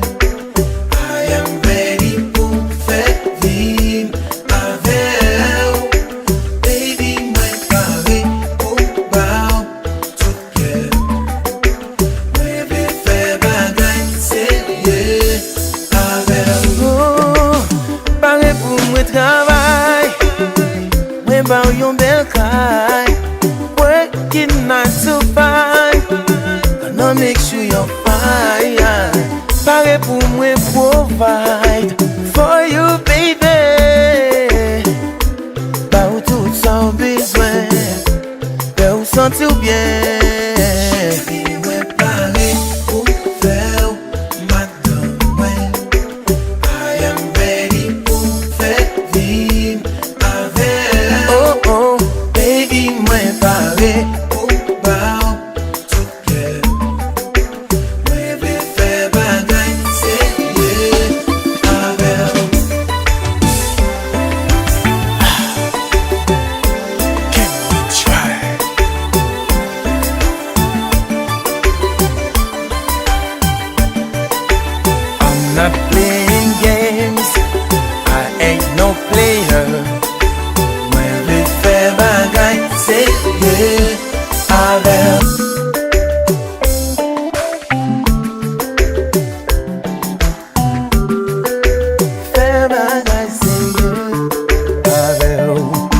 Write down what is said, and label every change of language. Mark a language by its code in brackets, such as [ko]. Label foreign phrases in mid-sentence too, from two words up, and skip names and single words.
[en] I am ready [ht] pou m'fè vim avè ou. Baby, mwen pare pou m'ba ou tout kè. Mwen vle fè bagay serye avè ou. oh, pare pou mwen travay, mwen ba ou yon bel kay. [en] Working 9 to 5, gonna make sure you're fine. [ht] Pare pou mwen [en] provide for you, baby. [ht] Ba ou tout son bezwen, pe ou santi ou bien. Cheri, mwen pare pou m'fè ou madame mwen. [en] I am ready [ht] pou m'fè vim avè ou. Oh, oh, Baby, mwen pare pou m'ba ou tout kè. Mwen vle fè bagay serye avè ou. [en] can we try? I'm not playing games, I ain't no player. [ht] Mwen vle fè bagay serye avè ou. Fè bagay serye avè ou.